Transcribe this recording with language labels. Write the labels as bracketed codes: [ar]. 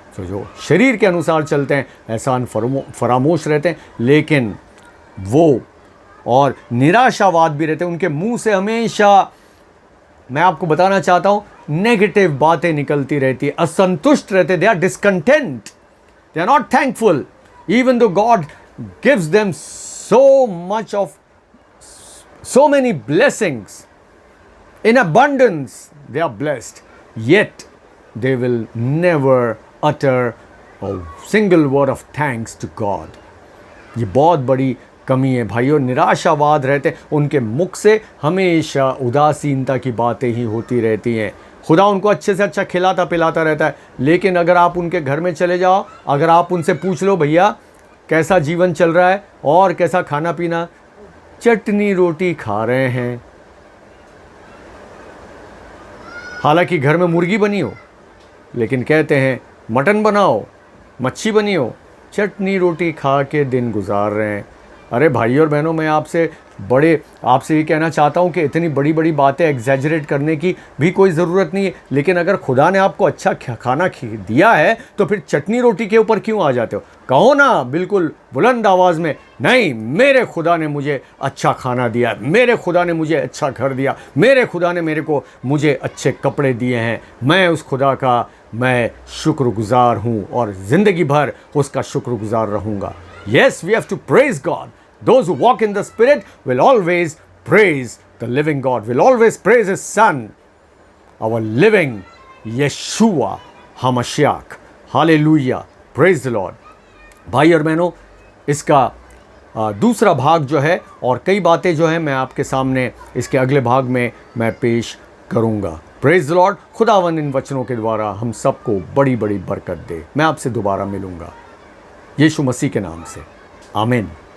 [hi] तो जो शरीर के अनुसार चलते हैं, एहसान फरामोश रहते हैं, लेकिन वो और निराशावाद भी रहते हैं उनके मुंह से हमेशा। मैं आपको बताना चाहता हूँ, नेगेटिव बातें निकलती रहती है, असंतुष्ट रहते, [en] They are discontent, they are not thankful even though God gives them so much of so many blessings in abundance. They are blessed, yet they will never utter a single word of thanks to God. [hi] ये बहुत बड़ी कमी है भाइयों। निराशावाद रहते, उनके मुख से हमेशा उदासीनता की बातें ही होती रहती हैं। खुदा उनको अच्छे से अच्छा खिलाता पिलाता रहता है, लेकिन अगर आप उनके घर में चले जाओ, अगर आप उनसे पूछ लो भैया कैसा जीवन चल रहा है और कैसा खाना पीना, चटनी रोटी खा रहे हैं। हालांकि घर में मुर्गी बनी हो, लेकिन कहते हैं मटन बनाओ, मच्छी बनी हो, चटनी रोटी खा के दिन गुजार रहे हैं। अरे भाइयों और बहनों, मैं आपसे ये कहना चाहता हूँ कि इतनी बड़ी बड़ी बातें एग्जैजरेट करने की भी कोई ज़रूरत नहीं है। लेकिन अगर खुदा ने आपको अच्छा खाना दिया है तो फिर चटनी रोटी के ऊपर क्यों आ जाते हो? कहो ना बिल्कुल बुलंद आवाज़ में, नहीं, मेरे खुदा ने मुझे अच्छा खाना दिया, मेरे खुदा ने मुझे अच्छा घर दिया, मेरे खुदा ने मुझे अच्छे कपड़े दिए हैं, मैं उस खुदा का मैं शुक्रगुजार हूँ और ज़िंदगी भर उसका शुक्रगुजार रहूँगा। [en] Yes, we have to praise God. Those who walk in the Spirit will always praise the living God, will always praise His Son, our living Yeshua HaMashiach. Hallelujah. Praise the Lord. [hi] भाई और बहनों, इसका दूसरा भाग जो है और कई बातें जो है मैं आपके सामने इसके अगले भाग में मैं पेश करूँगा। [en] Praise the Lord. [hi] खुदावन इन वचनों के द्वारा हम सबको बड़ी बड़ी बरकत दे। मैं आपसे दोबारा मिलूँगा यीशु मसीह के नाम से। आमीन।